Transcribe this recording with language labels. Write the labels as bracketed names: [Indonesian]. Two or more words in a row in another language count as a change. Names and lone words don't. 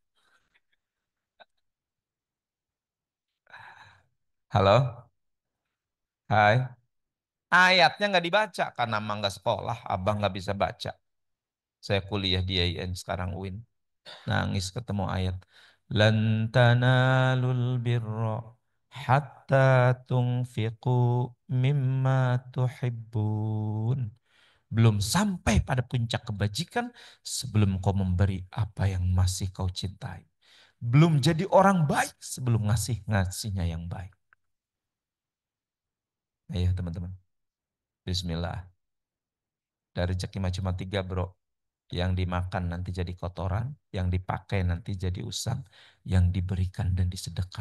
[Indonesian] Halo, hai. Ayatnya nggak dibaca karena emang nggak sekolah, abang nggak bisa baca. Saya kuliah di IAIN sekarang UIN. Nangis ketemu ayat. [Arabic] لن تنالوا البر حتى تنفقوا مما تحبون. [Indonesian] Belum sampai pada puncak kebajikan sebelum kau memberi apa yang masih kau cintai. Belum jadi orang baik sebelum ngasihnya yang baik. Ayo teman-teman. Bismillah. Dari rezeki mah cuma tiga bro. Yang dimakan nanti jadi kotoran, yang dipakai nanti jadi usang, yang diberikan dan disedekahkan.